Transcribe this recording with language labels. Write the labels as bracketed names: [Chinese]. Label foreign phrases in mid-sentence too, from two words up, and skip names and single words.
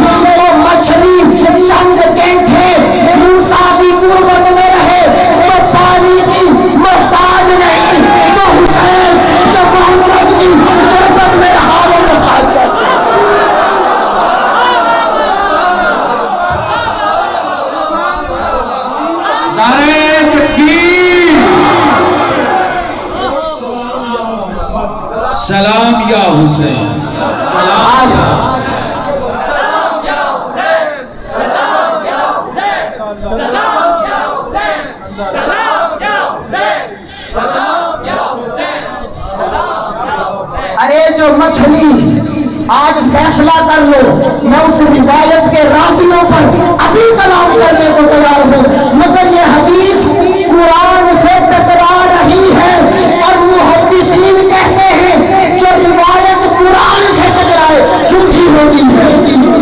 [Urdu] وہ مچھلی چند گھنٹے موسیٰ کی قربت میں رہے تو پانی کی محتاج نہیں, تو حسین جو محمد کی قربت میں رہا وہ محتاج کیسے. نعرہ تکبیر, سلام یا حسین, سلام یا حسین, سلام یا حسین, سلام یا حسین, سلام یا حسین, سلام یا حسین, سلام یا حسین. ارے جو مچھلی آج فیصلہ کر لو, میں اس روایت کے راویوں پر ابھی کلام کرنے کو تیار ہوں, مگر یہ حدیث قرآن سے ٹکرا رہی ہے اور محدثین کہتے ہیں جو روایت قرآن سے ٹکرائے جھوٹی ہوتی ہے.